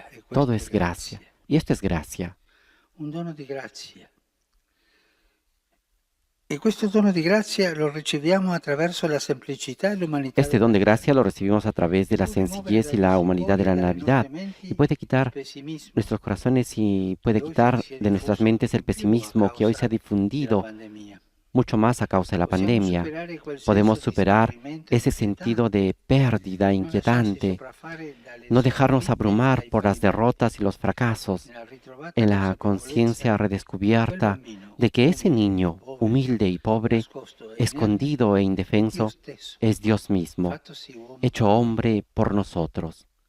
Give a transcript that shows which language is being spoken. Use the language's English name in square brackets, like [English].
[Spanish] Todo es gracia, y esto es gracia. [Italian] Un dono di grazia. E questo dono di grazia lo riceviamo attraverso la semplicità e l'umanità. [Spanish] Este don de gracia lo recibimos a través de la sencillez y la humanidad de la Navidad, y puede quitar nuestros corazones y puede quitar de nuestras mentes el pesimismo que hoy se ha difundido mucho más a causa de la pandemia. Podemos superar ese sentido de pérdida inquietante, no dejarnos abrumar por las derrotas y los fracasos, en la conciencia redescubierta de que ese niño, humilde y pobre, escondido e indefenso, es Dios mismo, hecho hombre por nosotros.